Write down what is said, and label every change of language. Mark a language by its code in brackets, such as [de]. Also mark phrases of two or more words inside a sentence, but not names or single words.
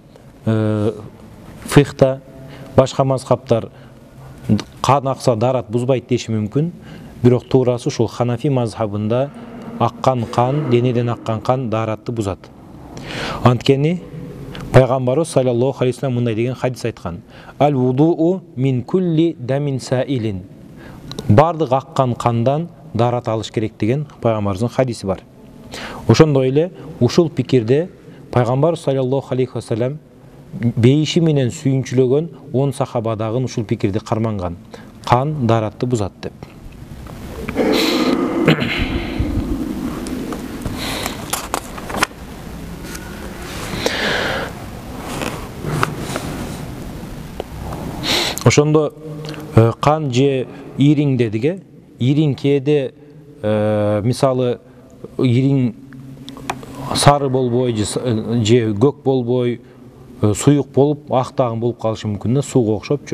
[ky] Фихта башка мазхабтар кан акса дарат бузбайт деши мүмкүн. Бирок туурасы ушул Ханафи мазхабында аккан кан, денеден аккан кан даратты бузат. Анткени Пайгамбарыбыз [ar] صلى الله عليه وسلم [ky] мындай деген хадис айткан: [ar] الوضوء من كل دم سائل. [ky] Бардык аккан кандан дарат алыш керек деген Пайгамбарыбыздын хадиси бар. Ошондой эле ушул пикирде Пайгамбар [ar] صلى الله عليه وسلم [ky] бейиши менен сүйүнчүлөгөн 10 сахаба дагы ушул пикирди карманган. Кан даратты бузат деп. Ошондо кан же ириң дедиге, ириң кээде мисалы ириң сары болбой же көк болбой, суюк болуп, актагын болуп калышы мүмкүн да, сууга окшопчу.